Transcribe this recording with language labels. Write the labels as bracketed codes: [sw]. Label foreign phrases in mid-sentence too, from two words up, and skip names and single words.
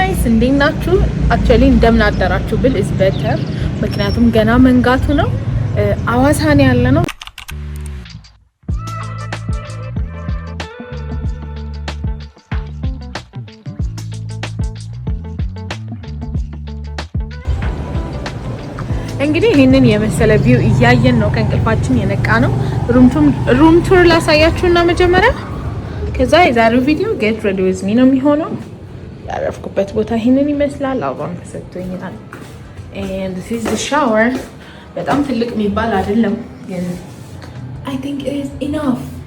[am] ጋይስ እንዴት ናችሁ? አክቹአሊ እንደምን አደራችሁ ብል [en] is better [am] ምክንያቱም ገና መንጋቱ ነው። አዋሳ ነው ያለነው። እንግዲህ ይሄንን የመሰለ ቪው እያየን ነው ከእንቅልፋችን የነቃ ነው። [en] room tour [am] ላሳያችሁና መጀመሪያ ከዛ የዛሬው ቪዲዮ [en] get ready with me [am] ነው የሚሆነው። ያረፍኩበት ቦታ ይሄንን ይመስላል። አሁን ተሰጥቶኛል [en] and this is the shower። [am] በጣም ትልቅ የሚባል አይደለም ግን [en] I think it is enough።